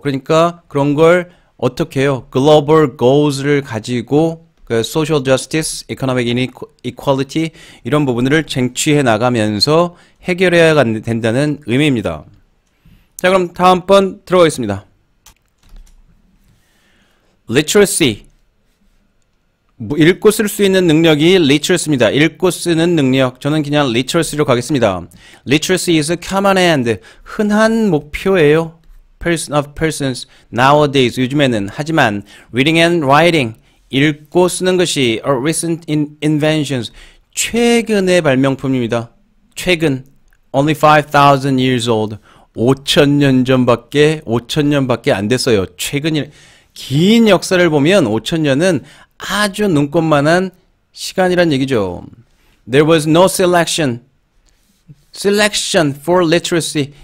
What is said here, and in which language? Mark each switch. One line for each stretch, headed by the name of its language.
Korean: 그러니까 그런 걸 어떻게 해요? 글로벌 goals를 가지고
English: social justice, economic equality
Korean: 이런 부분들을 쟁취해 나가면서 해결해야 된다는 의미입니다. 자, 그럼 다음번 들어가겠습니다. literacy 읽고 쓸 수 있는 능력이 literacy입니다. 읽고 쓰는 능력. 저는 그냥 literacy로 가겠습니다.
English: literacy is a common end.
Korean: 흔한 목표예요.
English: of persons nowadays
Korean: 요즘에는 하지만
English: reading and writing
Korean: 읽고 쓰는 것이
English: are recent inventions
Korean: 최근의 발명품입니다. 최근
English: only 5,000 years old
Korean: 5,000년 전밖에 안 됐어요. 최근이 긴 역사를 보면 5,000년은 아주 눈꼽만한 시간이란 얘기죠.
English: There was no selection for literacy.